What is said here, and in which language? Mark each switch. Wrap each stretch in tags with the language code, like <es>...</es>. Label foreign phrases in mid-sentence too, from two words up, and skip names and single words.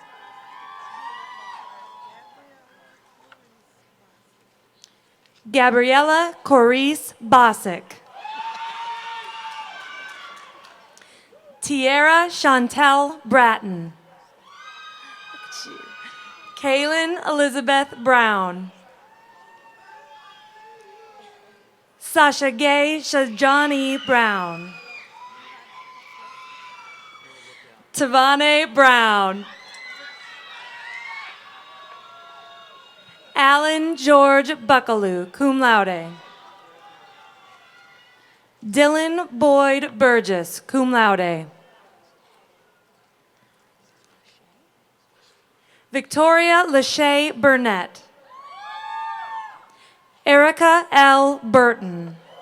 <en>Gabriella Corice Bosick. Tiara Chantel Bratton. Kaylin Elizabeth Brown. Sasha Gay Shajani Brown. Tavane Brown. Alan George Buckaloo,</en> <la>cum laude.</la> <en>Dylan Boyd Burgess,</en> <la>cum laude.</la> <en>Victoria Lachey Burnett. Erica L. Burton.</en>